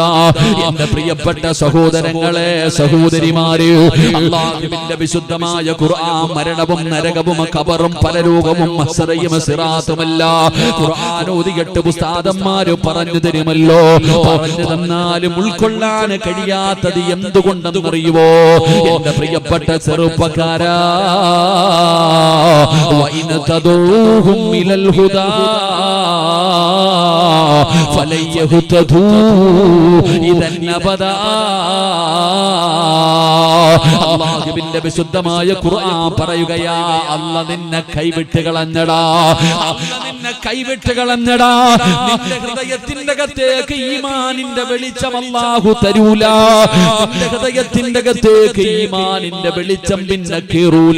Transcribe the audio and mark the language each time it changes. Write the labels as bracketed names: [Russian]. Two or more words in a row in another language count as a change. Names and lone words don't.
[Malayalam] എന്റെ പ്രിയപ്പെട്ട സഹോദരങ്ങളെ, സഹോദരിമാര്, അല്ലാഹുവിന്റെ വിശുദ്ധമായ ഖുർആൻ മരണവും നരകവും ഖബറും പരലോകവും മഹ്ശറയും സിറാത്തുമല്ല ഖുർആൻ ഓതിയിട്ട് ഉസ്താദന്മാര് പറഞ്ഞു തരുമല്ലോ. പറഞ്ഞു തന്നാലും ഉൾക്കൊള്ളാൻ കഴിയാത്തത് എന്തുകൊണ്ടെന്നറിയുവോ? എന്റെ പ്രിയപ്പെട്ട ചെറുപ്പക്കാരാ, [Arabic] وَإِنْ تَدْعُوهُمْ إِلَى الْهُدَى فَلَنْ يَهْتَدُوا إِذًا أَبَدًا. [Malayalam] അല്ലാഹുവിന്റെ വിശുദ്ധമായ ഖുർആൻ പറയുകയാ, അല്ലാഹ് നിന്നെ കൈവിട്ട് കളഞ്ഞടാ, അല്ലാഹ് നിന്നെ കൈവിട്ട് കളഞ്ഞടാ. നിന്റെ ഹൃദയത്തിന്റെ അകത്തേക്ക് ഈമാനിന്റെ വെളിച്ചം അല്ലാഹു തരൂല. നിന്റെ ഹൃദയത്തിന്റെ അകത്തേക്ക് ഈമാനിന്റെ വെളിച്ചം പിന്നെ കേറൂല.